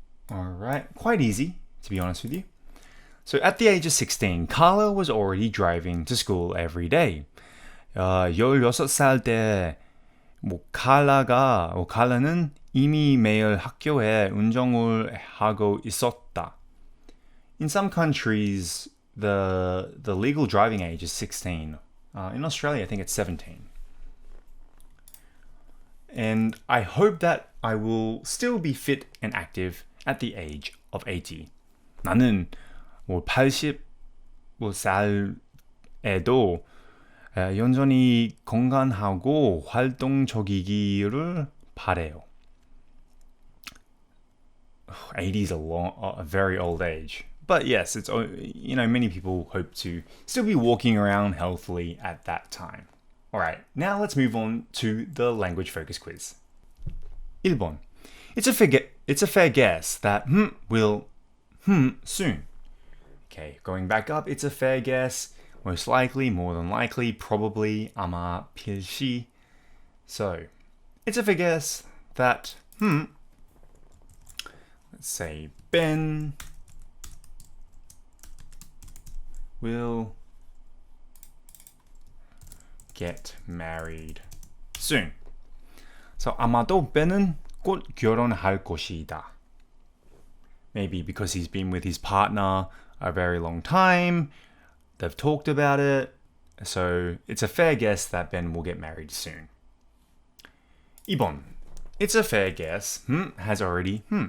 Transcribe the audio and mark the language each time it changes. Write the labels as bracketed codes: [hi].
[en] Alright, quite easy, to be honest with you. So at the age of 16, Carla was already driving to school every day. [ko] 16살 때 칼라는 이미 매일 학교에 운전을 하고 있었다. [en] In some countries, the legal driving age is 16. In Australia, I think it's 17. And I hope that I will still be fit and active at the age of 80. [ko] 나는 80살에도 여전히 건강하고 활동적이기를 바래요. [en] 80 is a very old age. But yes, it's, many people hope to still be walking around healthily at that time. Alright, now let's move on to the language focus quiz. 1번. It's a it's a fair guess that will soon. Okay, going back up, it's a fair guess. Most likely, more than likely, probably, [ko] 아마, 필시. [en] So, it's a fair guess that, let's say, Ben will get married soon. [ko] So, 아마도 Ben은 곧 결혼할 것이다. [en] Maybe because he's been with his partner a very long time. They've talked about it. So it's a fair guess that Ben will get married soon. 2번. It's a fair guess. Has already.